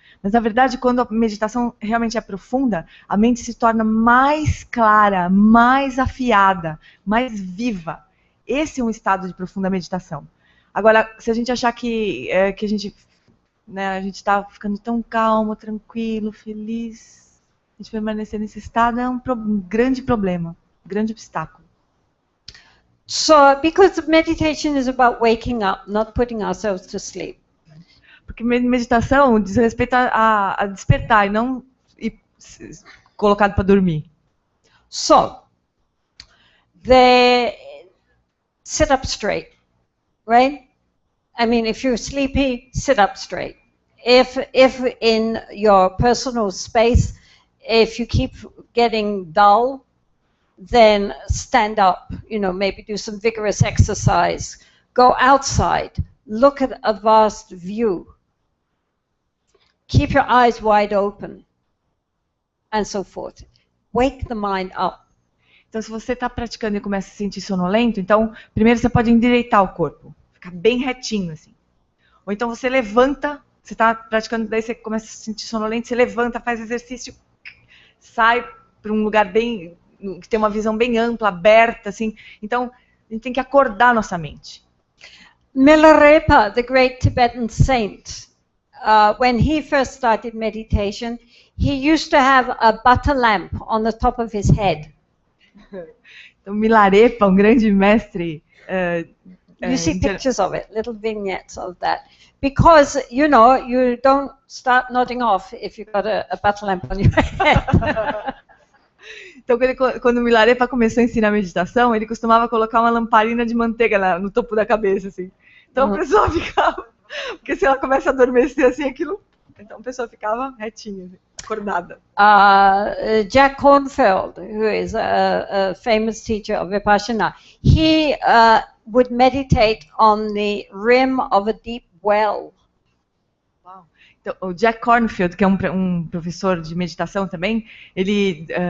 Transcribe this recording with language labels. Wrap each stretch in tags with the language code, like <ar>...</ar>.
<pt>Mas, na verdade, quando a meditação realmente é profunda, a mente se torna mais clara, mais afiada, mais viva. Esse é um estado de profunda meditação. Agora, se a gente achar que a gente está ficando tão calmo, tranquilo, feliz, a gente permanecer nesse estado é um grande problema, um grande obstáculo.</pt> <en>So, because meditation is about waking up, not putting ourselves to sleep.</en> <pt>Porque meditação diz respeito a despertar e não ir colocado para dormir.</pt> <en>So, sit up straight, right? I mean, if you're sleepy, sit up straight. If in your personal space, if you keep getting dull, then stand up, maybe do some vigorous exercise. Go outside, look at a vast view. Keep your eyes wide open, and so forth. Wake the mind up.</en> <pt>Então, se você está praticando e começa a se sentir sonolento, então, primeiro você pode endireitar o corpo, ficar bem retinho, assim. Ou então você levanta, você está praticando, daí você começa a se sentir sonolento, você levanta, faz exercício, sai para um lugar bem, que tem uma visão bem ampla, aberta, assim. Então, a gente tem que acordar nossa mente.</pt> <en>Milarepa, the great Tibetan saint, when he first started meditation, he used to have a butter lamp on the top of his head.</en> <pt>Então, Milarepa, um grande mestre...</pt> <en>You see pictures of it, little vignettes of that. Because, you know, you don't start nodding off if you've got a butter lamp on your head.</en> <pt>Então, quando o Milarepa começou a ensinar meditação, ele costumava colocar uma lamparina de manteiga no topo da cabeça, assim. Então, a pessoa ficava... Porque se ela começa a adormecer, assim, aquilo... Então, a pessoa ficava retinha, assim, acordada.</pt> <en>Jack Kornfield, who is a famous teacher of Vipassana, he would meditate on the rim of a deep well. Wow.</en> <pt>Então, o Jack Kornfield, que é um professor de meditação também, ele...</pt>